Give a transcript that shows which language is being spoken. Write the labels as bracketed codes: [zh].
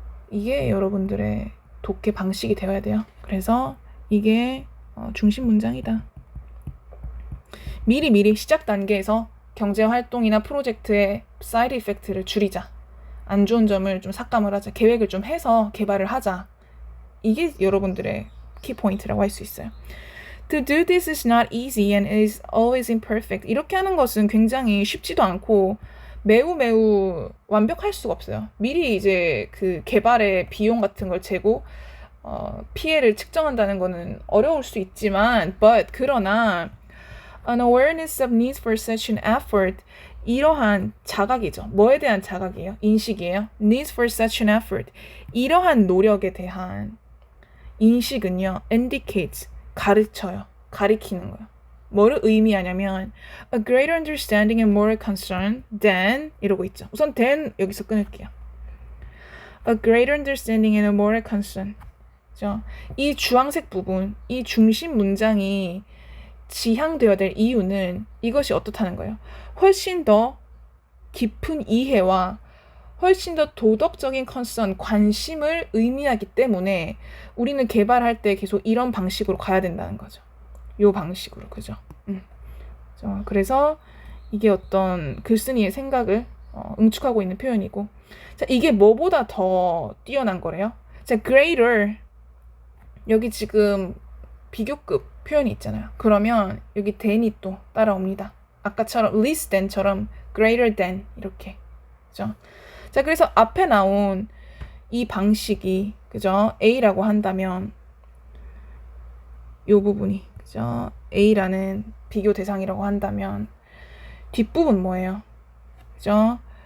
[ko] 이게 여러분들의 독해 방식이 되어야 돼요. 그래서 이게 중심 문장이다. 미리 시작 단계에서 경제활동이나 프로젝트의 사이드 이펙트를 줄이자. 안 좋은 점을 좀 삭감을 하자. 계획을 좀 해서 개발을 하자. 이게 여러분들의 키포인트라고 할 수 있어요. [en] To do this is not easy and is always imperfect. [ko] 이렇게 하는 것은 굉장히 쉽지도 않고 매우 완벽할 수가 없어요. 미리 이제 그 개발의 비용 같은 걸 재고 피해를 측정한다는 거는 어려울 수 있지만, 그러나 [en] an awareness of needs for such an effort, [ko] 이러한 자각이죠. 뭐에 대한 자각이에요? 인식이에요. [en] needs for such an effort, [ko] 이러한 노력에 대한 인식은요, [en] indicates, [ko] 가르쳐요. 가리키는 거예요. 뭐를 의미하냐면 [en] a greater understanding and moral concern than, [ko] 이러고 있죠. 우선 than 여기서 끊을게요. [en] a greater understanding and a moral concern. [ko] 그죠? 이 주황색 부분, 이 중심 문장이 지향되어야 될 이유는 이것이 어떻다는 거예요. 훨씬 더 깊은 이해와 훨씬 더 도덕적인 컨선, 관심을 의미하기 때문에 우리는 개발할 때 계속 이런 방식으로 가야 된다는 거죠. 요 방식으로, 그죠? 그래서 이게 어떤 글쓴이의 생각을 응축하고 있는 표현이고, 자, 이게 뭐보다 더 뛰어난 거래요? 자, greater, 여기 지금 비교급 표현이 있잖아요. 그러면 여기 than이 또 따라옵니다. 아까처럼 less than처럼 greater than, 이렇게. 그죠? 자, 그래서 앞에 나온 이 방식이, 그죠? A라고 한다면 요 부분이, 그죠? A라는 비교 대상이라고 한다면 뒷부분 뭐예요? 그죠?